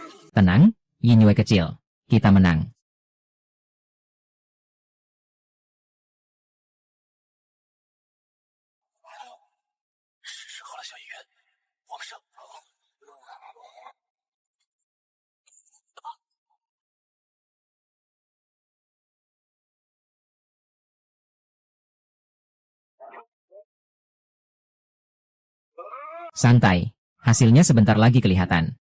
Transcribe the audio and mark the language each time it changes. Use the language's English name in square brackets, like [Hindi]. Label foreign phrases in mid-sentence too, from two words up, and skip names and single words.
[Indonesian] Tenang, Yinyue kecil. Kita menang. [Chinese] 是时候了，小议员，我们上。 [Indonesian] Santai. Hasilnya sebentar lagi kelihatan.